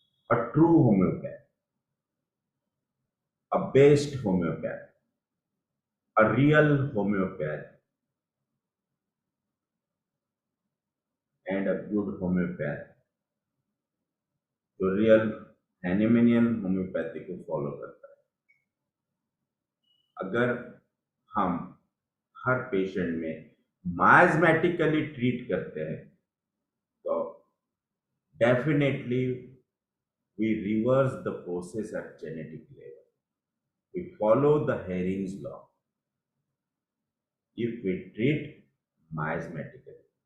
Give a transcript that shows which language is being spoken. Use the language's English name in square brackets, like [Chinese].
[English] A true homeopath, a best homeopath, a real homeopath, and a good homeopath, [Hindi] जो real हैनिमेनियन homeopathy को follow करता है। अगर हम हर पेशेंट में माइजमेटिकली ट्रीट करते हैं तो definitely [English] we reverse the process at genetic level. We follow the Hering's law. If we treat miasmatically.